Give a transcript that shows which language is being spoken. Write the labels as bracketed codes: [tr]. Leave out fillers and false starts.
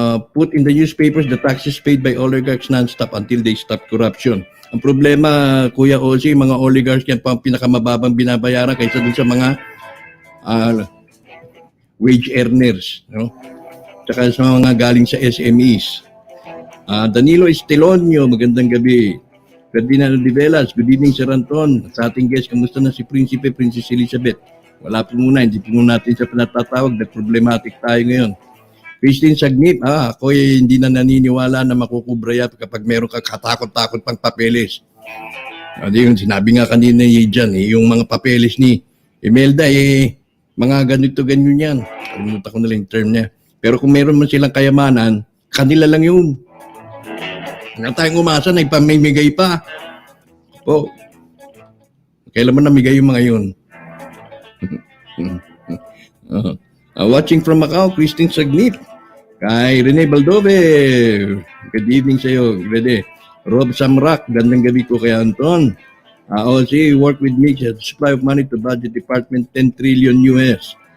[en] Put in the newspapers the taxes paid by oligarchs non-stop until they stop corruption. [tl] Ang problema, Kuya Ozzy, mga oligarchs yan pa ang pinakamababang binabayaran kaysa dun sa mga wage earners. Tsaka sa mga galing sa SMEs. Danilo Estelonio, magandang gabi. Ferdinando de Velas, [en] good evening [tl] Sir Anton. Sa ating guest, kamusta na si Prinsipe, Princess Elizabeth? Wala po muna, hindi po muna natin siya pinatatawag, na problematic tayo ngayon. Christine Sagnip, ako hindi na naniniwala na makukubra yan kapag meron ka katakot-takot pang papeles. Yung sinabi nga kanina dyan, yung mga papeles ni Imelda, mga ganito, ganyan yan. Kalimutan ko na lang yung term niya. Pero kung meron man silang kayamanan, kanila lang yun. Wala tayong umasa na ipamimigay pa. Po, kailan mo namigay yung mga yun? [en] Watching from Macau, Christine Sagnip. Kay Rene Baldove, good evening [tl] sa iyo, [en] Rene. Rob Samrak, [tl] gandang gabi ko kay Anton. [en] OC, work with me at supply of money to budget department, 10 trillion US.